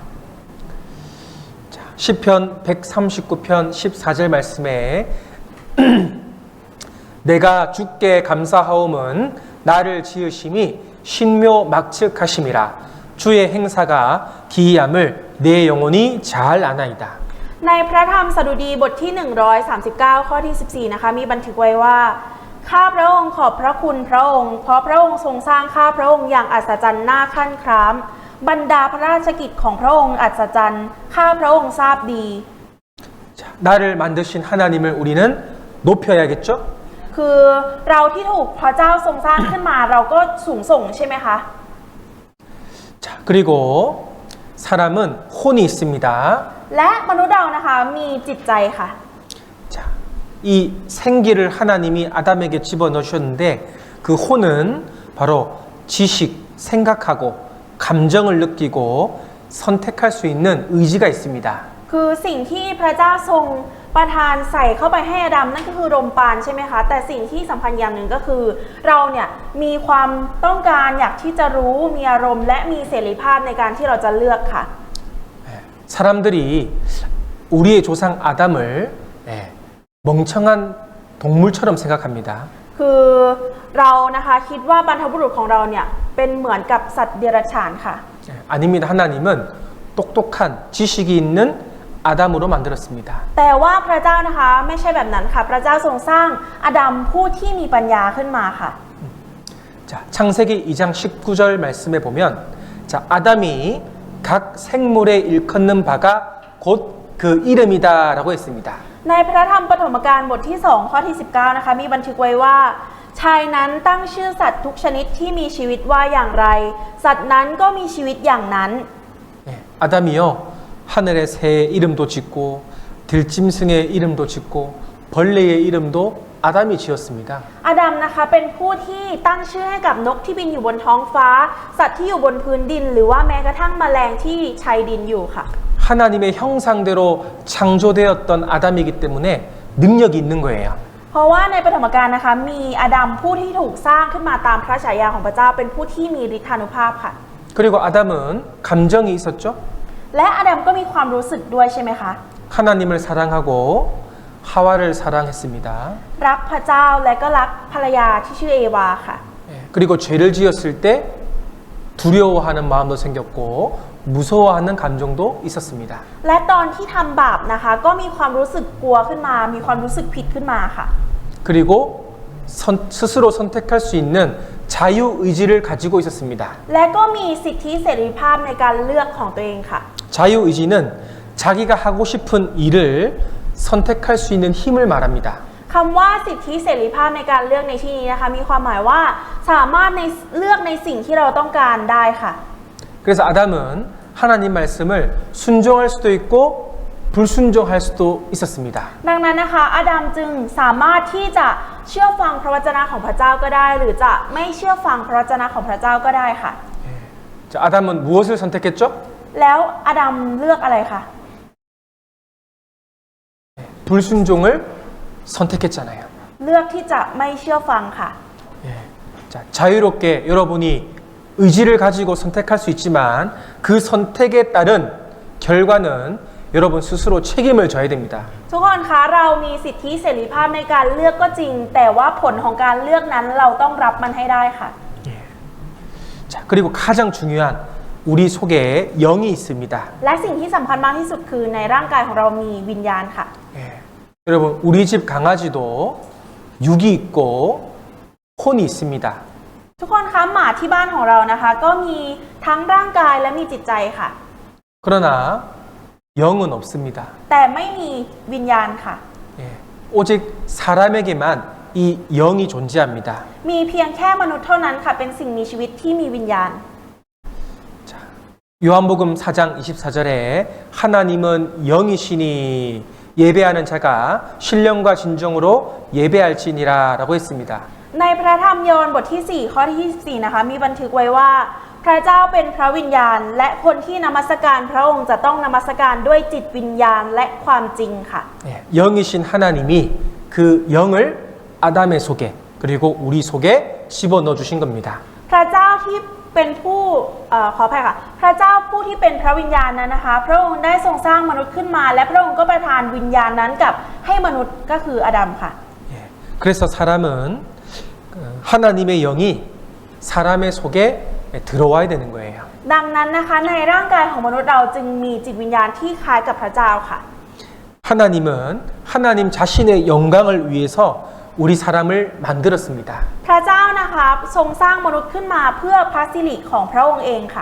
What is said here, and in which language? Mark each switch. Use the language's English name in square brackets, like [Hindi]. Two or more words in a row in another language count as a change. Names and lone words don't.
[Korean] 자, 시편 139편 14절 말씀에 내가 주께 감사하옴은 나를 지으심이 신묘막측하심이라 주의 행사가 기이함을 내 영혼이 잘 아나이다. [Thai] ในพระธรรมสดุดีบทที่ 139 ข้อที่ 14 นะคะมีบันทึกไว้ว่าข้าพระองค์ขอบพระคุณพระองค์เพราะพระองค์ทรงสร้างข้าพระองค์อย่างอัศจรรย์น่าขั้นคร้ามบรรดาพระราชกิจของพระองค์อัศจรรย์ข้าพระองค์ทราบดี [Korean] 자, 나를 만드신 하나님을 우리는 높여야겠죠? [Thai] คือเราที่ถูกพระเจ้าทรงสร้างขึ้นมาเราก็สูงส่งใช่ไหมคะ [Korean] 자, 그리고 사람은 혼이 있습니다. [Thai] และมนุษย์เรานะคะมีจิตใจค่ะ [Korean] 자, 이 생기를 하나님이 아담에게 집어넣으셨는데 그 혼은 바로 지식, 생각하고 감정을 느끼고 선택할 수 있는 의지가 있습니다. [Thai] คือสิ่งที่พระเจ้าทรงประทานใส่เข้าไปให้อาดัมนั่นก็คือลมปราณใช่ไหมคะแต่สิ่งที่สำคัญอย่างหนึ่งก็คือเราเนี่ยมีความต้องการอยากที่จะรู้มีอารมณ์และมีเสรีภาพในการที่เราจะเลือกค่ะ [Korean] 사람들이 우리의 조상 아담을 멍청한 동물처럼 생각합니다. [Thai] คือเรานะคะคิดว่าบรรพบุรุษของเราเนี่ยเป็นเหมือนกับสัตว์เดรัจฉานค่ะ [Korean] 아닙니다. 하나님은 똑똑한 지식이 있는 아담으로 만들었습니다. [Thai] แต่ว่าพระเจ้านะคะไม่ใช่แบบนั้นค่ะพระเจ้าทรงสร้างอาดัมผู้ที่มีปัญญาขึ้นมาค่ะ [Korean] 자, 창세기 2장 19절 말씀에 보면 자, 아담이 각 생물에 일컫는 바가 곧 그 이름이다라고 했습니다. [Thai] ในพระธรรมปฐมกาลบทที่ 2 ข้อที่ 19 นะคะมีบันทึกไว้ว่าชายนั้นตั้งชื่อสัตว์ทุกชนิดที่มีชีวิตว่าอย่างไร สัตว์นั้นก็มีชีวิตอย่างนั้น [Korean] 아담이요 하늘의 새의 이름도 짓고 들짐승의 이름도 짓고 벌레의 이름도 아담이 지었습니다. [Thai] อาดัมนะคะเป็นผู้ที่ตั้งชื่อให้กับนกที่บินอยู่บนท้องฟ้า สัตว์ที่อยู่บนพื้นดิน หรือว่าแม้กระทั่งแมลงที่ชายดินอยู่ค่ะ [Korean] 하나님의 형상대로 창조되었던 아담이기 때문에 능력이 있는 거예요. [Thai] เพราะว่าในปฐมกาลนะคะมีอาดัมผู้ที่ถูกสร้างขึ้นมาตามพระฉายาของพระเจ้าเป็นผู้ที่มีฤทธานุภาพค่ะ [Korean] 그리고 아담은 감정이 있었죠. [Thai] และอาดัมก็มีความรู้สึกด้วยใช่ไหมคะ [Korean] 하나님을 사랑하고 하와를 사랑했습니다. [Thai] รักพระเจ้าและก็รักภรรยาที่ชื่อเอวาค่ะ [Korean] 그리고 죄를 지었을 때 두려워하는 마음도 생겼고 무서워하는 감정도 있었습니다. [Thai] และตอนที่ทำบาปนะคะก็มีความรู้สึกกลัวขึ้นมามีความรู้สึกผิดขึ้นมาค่ะ [Korean] 그리고 스스로 선택할 수 있는 자유 의지를 가지고 있었습니다. [Thai] และก็มีสิทธิเสรีภาพในการเลือกของตัวเองค่ะ [Korean] 자유 의지는 자기가 하고 싶은 일을 선택할 수 있는 힘을 말합니다. [Thai] คำว่าสิทธิเสรีภาพในการเลือกในที่นี้นะคะมีความหมายว่าสามารถเลือกในสิ่งที่เราต้องการได้ค่ะ [Korean] 그래서 아담은 하나님 말씀을 순종할 수도 있고 불순종할 수도 있었습니다. [Thai] ดังนั้นนะคะอาดัมจึงสามารถที่จะเชื่อฟังพระวจนะของพระเจ้าก็ได้ หรือจะไม่เชื่อฟังพระวจนะของพระเจ้าก็ได้ค่ะ [Korean] 자, 아담은 무엇을 선택했죠? [Thai] แล้วอาดัมเลือกอะไรคะ [Korean] 불순종을 선택했잖아요. [Thai] เลือกที่จะไม่เชื่อฟังค่ะ [Korean] 자, 자유롭게 여러분이 의지를 가지고 선택할 수 있지만 그 선택에 따른 결과는 여러분 스스로 책임을 져야 됩니다. [Thai] ทุกคนคะเรามีสิทธิเสรีภาพในการเลือกก็จริง แต่ว่าผลของการเลือกนั้นเราต้องรับมันให้ได้ค่ะ [Korean] 자, 그리고 가장 중요한 우리 속에 영이 있습니다. [Thai] และสิ่งที่สำคัญมากที่สุดคือในร่างกายของเรามีวิญญาณค่ะ [Korean] 예. 여러분, 우리 집 강아지도 육이 있고 혼이 있습니다. [Thai] ทุกคนคะหมาที่บ้านของเรานะคะ ก็มีทั้งร่างกายและมีจิตใจค่ะ [Korean] 그러나 영은 없습니다. [Thai] แต่ไม่มีวิญญาณค่ะ [Korean] 예. 오직 사람에게만 이 영이 존재합니다. [Thai] มีเพียงแค่มนุษย์เท่านั้นค่ะ เป็นสิ่งมีชีวิตที่มีวิญญาณ [Korean] 자, 요한복음 4장 24절에 하나님은 영이시니 예배하는 자가 신령과 진정으로 예배할지니라라고 했습니다. [Thai] ในพระธรรมยอห์นบทที่ 4 ข้อที่ 24 นะคะ มีบันทึกไว้ว่า พระเจ้าเป็นพระวิญญาณ และคนที่นมัสการพระองค์จะต้องนมัสการด้วยจิตวิญญาณและความจริงค่ะ [Korean] 예, 영이신 하나님이 그 영을 아담의 속에 그리고 우리 속에 집어넣어 주신 겁니다. [Thai] พระเจ้าที่เป็นผู้ขออภัยค่ะ พระเจ้าผู้ที่เป็นพระวิญญาณนั้นนะคะ พระองค์ได้ทรงสร้างมนุษย์ขึ้นมา และพระองค์ก็ประทานวิญญาณนั้นกับให้มนุษย์ก็คืออาดัมค่ะ [Korean] 예, 그래서 사람은 하나님의 영이 사람의 속에 들어와야 되는 거예요. [Thai] ดังนั้นนะคะในร่างกายของมนุษย์เราจึงมีจิตวิญญาณที่คล้ายกับพระเจ้าค่ะ [Korean] 하나님은 하나님 자신의 영광을 위해서 우리 사람을 만들었습니다. [Thai] พระเจ้านะคะทรงสร้างมนุษย์ขึ้นมาเพื่อพระสิริของพระองค์เองค่ะ